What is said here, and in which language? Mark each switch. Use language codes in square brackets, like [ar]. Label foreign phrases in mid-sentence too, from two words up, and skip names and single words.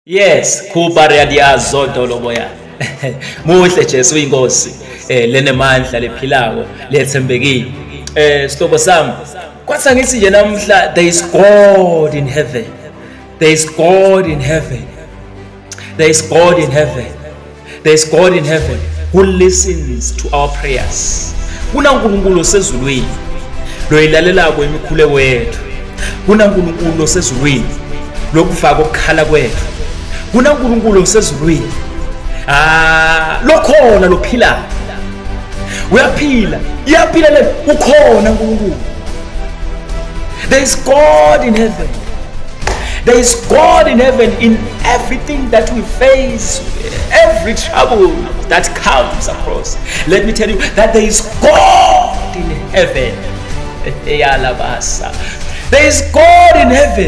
[ss] Yes, kuba riyadiyazo doloboya. Muhle Jesu inkosi. Lenemandla lephilayo, lethembekile. Sihlobo sami, kwathi angithi nje namhla [en] there is God in heaven. There is God in heaven. There is God in heaven. There is God in heaven who listens to our prayers. [ss] KunaNkulunkulu osezulwini loyilalela kwemikhuleko yethu. KunaNkulunkulu osezulwini lokufaka ukukhala kwethu. KunaNkulunkulu osezulwini lokhona lophila. Uyaphila, iyaphila le ukhona uNkulunkulu. [en] There is God in heaven. There is God in heaven in everything that we face, every trouble that comes across. Let me tell you that there is God in heaven. There is God in heaven.